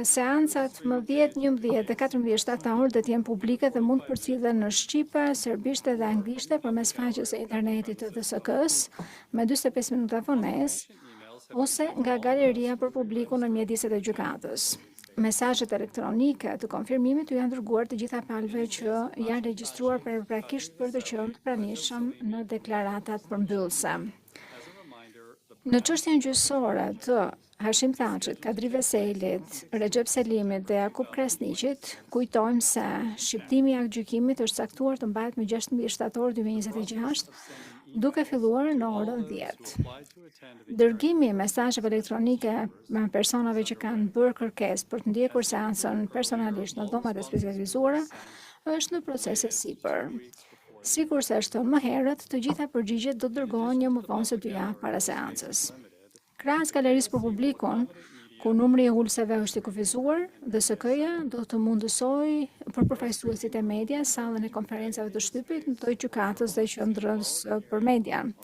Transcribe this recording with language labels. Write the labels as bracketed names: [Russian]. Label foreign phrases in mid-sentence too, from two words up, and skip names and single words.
[Albanian] Seancat më 10, 11 dhe 14 shtator do të jenë publike dhe mund të përcillen në shqipe, serbishte dhe anglishte përmes faqes së internetit të DSK-s me 45 minuta vonesë ose nga galeria për publikun në mjediset e gjykatës. Mesazhet elektronike të konfirmimit u janë dërguar të gjitha palëve që janë regjistruar përprakisht për të qenë të pranishëm në deklaratat përmbyllëse. [English] As a reminder, the [Albanian] Në çështjen gjyqësore të Hashim Thaqit, Kadri Vesailit, Recep Selimit dhe Jakub Krasniqit, kujtojmë se shqiptimi i aktgjykimit është caktuar të mbahet më 16 shtator 2026, duke filluar në orën 10. [English] applied to attend the [Albanian] Dërgimi i mesazheve elektronike me personave që kanë bërë kërkesë për të ndjekur seancën personalisht në dhomat e specializuara është në proces e sipër. Sikur se është thënë më herët, të gjitha përgjigjet do të dërgohen një më vonë se 2 javë para seancës. Krahas galerisë për publikun, ku numri i ulëseve është i kufizuar, DSK-ja do të mundësoj për përfaqësuesit e media sallën e konferencave të shtypit në të gjykatës dhe qendrës për media.